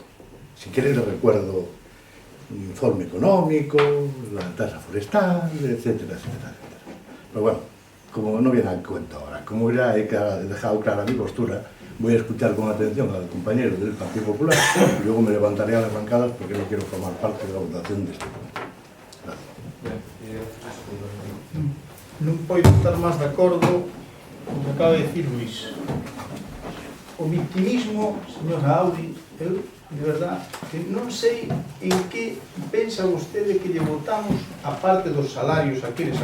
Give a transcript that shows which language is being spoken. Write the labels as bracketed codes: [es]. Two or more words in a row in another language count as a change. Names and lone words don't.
[es] Si quieren les recuerdo un informe económico, la tasa forestal, etcétera, etcétera, etcétera. Pero bueno, como no viene al cuento ahora, como ya he dejado clara mi postura, voy a escuchar con atención al compañero del Partido Popular y luego me levantaré a las bancadas porque no quiero formar parte de la votación de este punto. [gl] Non podo estar máis de acordo con o que acaba de dicir Luís. O victimismo, señora Audi, eu, [es] de verdad, [gl] que non sei en que pensa vostede que lle votamos a parte dos salarios, aqueles